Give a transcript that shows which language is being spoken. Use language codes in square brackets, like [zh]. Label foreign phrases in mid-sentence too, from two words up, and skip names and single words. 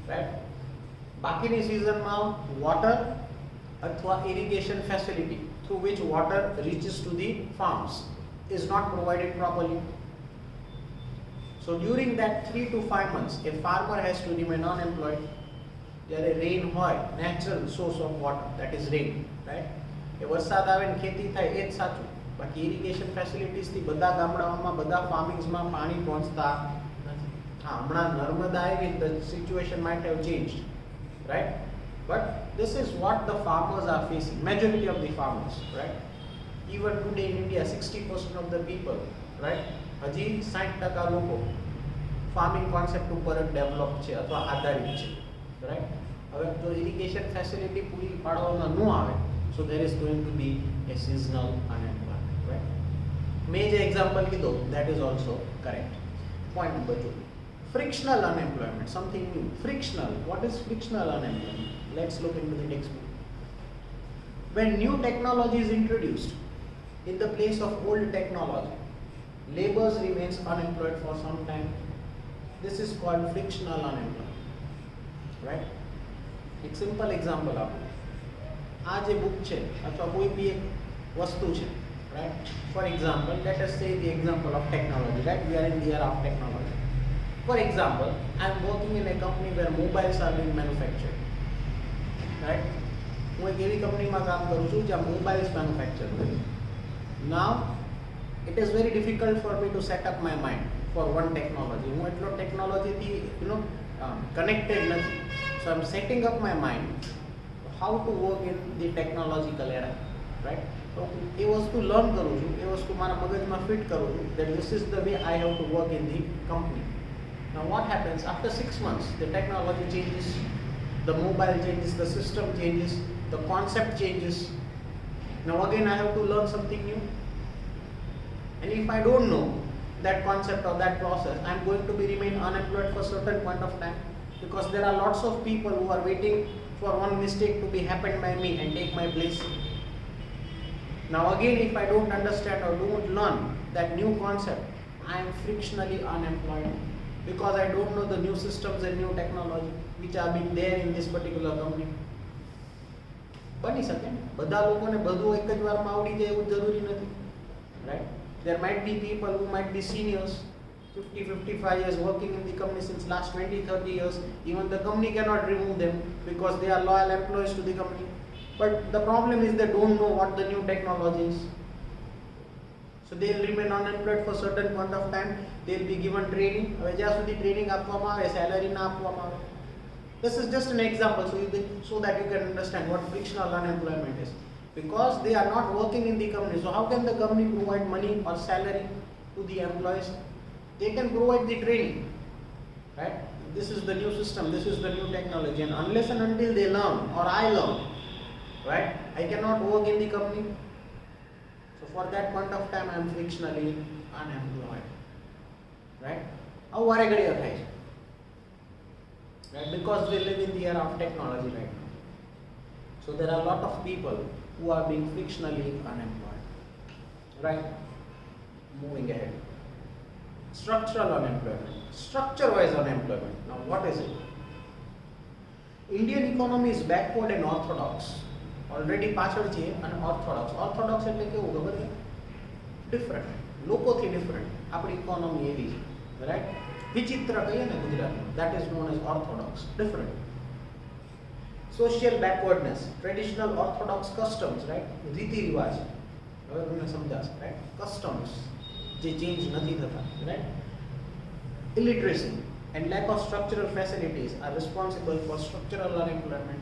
[en] બાકીની season માં water अथवा irrigation facility through which water reaches to the farms is not provided properly. So during that 3 to 5 months, a farmer has to remain unemployed. [gu] જ્યારે રેન હોય, [en] natural source of water, that is rain, right? [gu] એ વરસાદ આવે ને ખેતી થાય એ જ સાચું. બાકી ઇરિગેશન ફેસિલિટીઝથી બધા ગામડાઓમાં, બધા ફાર્મિંગ્સમાં પાણી પહોંચતા નથી. હા, હમણાં નર્મદા આવી, [en] the situation might have changed, right? બટ this is what the farmers are facing, majority of the farmers, right? Even today in India 60% of the people, right, [gu] હજી 60% લોકો [en] farming concept [gu] ઉપર જ ડેવલપ છે અથવા આધારિત છે, right? હવે જો ઇરિગેશન ફેસિલિટી પૂરી પાડવામાં ન આવે, [en] so there is going to be a seasonal unemployment, right? [gu] મેં જે એક્ઝામ્પલ કીધો, [en] that is also correct. Point number 2, frictional unemployment, something new. Frictional, what is frictional unemployment? Let's look into the textbook. When new technology is introduced in the place of old technology, laborers remains unemployed for some time. This is called frictional unemployment, right? [hi] एक [en] simple example [hi] आपको, [gu] આ જે book છે અથવા કોઈ બી એક વસ્તુ છે, [en] right? For example, let us say the example of technology, right? We are in the era of technology. For example, I am working in a company where mobiles are being manufactured, right? [gu] હું એક એવી કંપનીમાં કામ કરું છું જ્યાં મોબાઈલ્સ મેન્યુફેક્ચર થાય. [en] Now it is very difficult for me to set up my mind for one technology. [gu] હું એટલો ટેકનોલોજીથી connected નથી. [en] So I am setting up my mind how to work in the technological era, right? [gu] So એ વસ્તુ લર્ન કરું છું, એ વસ્તુ મારા મગજમાં ફિટ કરું છું, [en] that this is the way I have to work in the company. Now what happens after 6 months? The technology changes, the mobile changes, the system changes, the concept changes. Now again I have to learn something new. And if I don't know that concept or that process, I am going to be remain unemployed for certain point of time, because there are lots of people who are waiting for one mistake to be happened by me and take my place. Now again, if I don't understand or don't learn that new concept, I am frictionally unemployed, because I don't know the new systems and new technology which are being there in this particular company. [gu] બની શકે, બધા લોકોને બધું એક જ વારમાં આવડી જાય એવું જરૂરી નથી, [en] right? There might be people who might be seniors, 50-55 years working in the company since last 20-30 years. Even the company cannot remove them because they are loyal employees to the company. But the problem is they don't know what the new technology is. So they will remain unemployed for certain point of time. They will be given training. [gu] હવે જ્યાં સુધી ટ્રેનિંગ આપવામાં આવે, સેલરી ના આપવામાં આવે. [en] This is just an example so that you can understand what frictional unemployment is. Because they are not working in the company. So how can the company provide money or salary to the employees? They can provide the training, right? This is the new system, this is the new technology, and unless and until they learn or I learn, right, I cannot work in the company. So for that point of time I am frictionally unemployed, right? How are I [gu] થાય છે? [en] Right? Because we live in the era of technology right now. So there are a lot of people who are being frictionally unemployed, right? Moving ahead. Structural unemployment, structure-wise unemployment. Now what is it? Indian economy is backward and orthodox. [gu] Already પાછળ છે અને orthodox. Orthodox એટલે કેવું ખબર છે? Different. લોકોથી different. આપણી economy એવી છે, right? વિચિત્ર કહીએ ને ગુજરાતમાં, [en] that is known as orthodox. Different. Social backwardness, traditional orthodox customs, right? [gu] રીતિ રિવાજ. હવે તમને સમજાશે, right? Customs જે ચેન્જ નથી થતા, [en] right? Illiteracy and lack of structural facilities are responsible for structural unemployment.